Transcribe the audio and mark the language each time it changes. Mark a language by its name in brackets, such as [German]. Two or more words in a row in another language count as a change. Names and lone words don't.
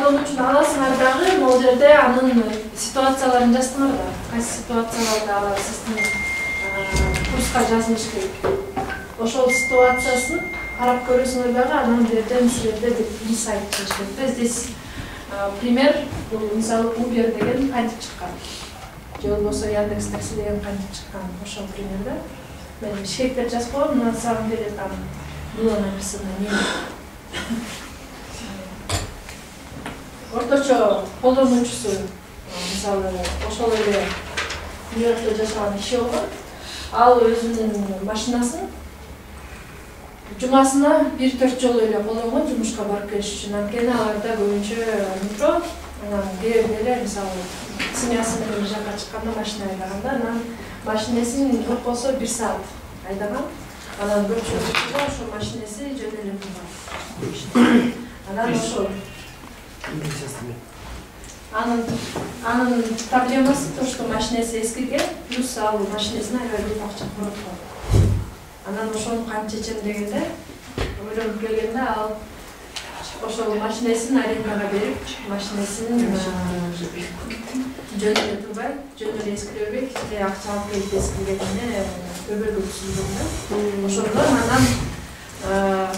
[Kyrgyz] колдонуучуну аласыңар дагы могул жерде анын ситуацияларын жазсаңар да. Кайсы ситуацияларда алар сиздин курска жазылыш керек. Ошол ситуациясын карап көрөсүңөр дагы анан жерден силерде бир сайт чыгыш керек. [Russian] Здесь пример, [Kyrgyz] мисалы Uber деген кантип чыккан. Же болбосо Яндекс Такси деген кантип чыккан. Ошол примерде мен шекте жазып коем, [Russian] на самом деле там было написано не. [Kyrgyz] Орточо колдонуучусу мисалы ошол эле Нью-Йоркто жашаган киши болгон. Ал өзүнүн машинасын жумасына 1-4 жолу эле колдонгон жумушка барып келиш үчүн. Анткени аларда көбүнчө метро, анан кээ эле мисалы семьясы менен жакка чыкканда машина айдаганда, анан машинесин жок болсо 1 саат айдаган. Анан көпчүлүгү ошол машинеси жөн эле турган. Анан ошол анын проблемасы [Russian] то, что [Kyrgyz] машинеси эскирген, плюс ал машинесине аябай көп акча короткон. Анан ошону кантип чечем дегенде, ойлонуп келгенде ал ошол машинесин арендага берип, машинесин жөн эле турбай, жөн эле эскире бербей, кичине акча алып келип эскиргенине көбөлгө түшүндүм да.